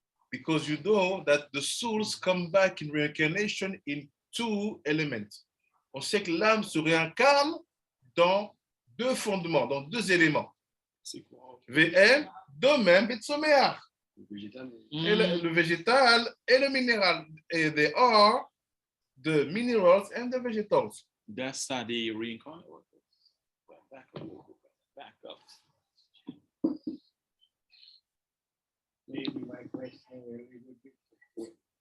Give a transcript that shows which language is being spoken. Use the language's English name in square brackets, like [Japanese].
[English] Because you know that the souls come back in reincarnation in two elements. [French] On sait que l'âme se réincarne dans deux fondements, dans deux éléments. C'est quoi? VM, domaine, betsomeach. Le végétal. Et le végétal et le minéral. Et [English] they are the minerals and the vegetals. That's how they reincarnate. Back up. Maybe my question will be different.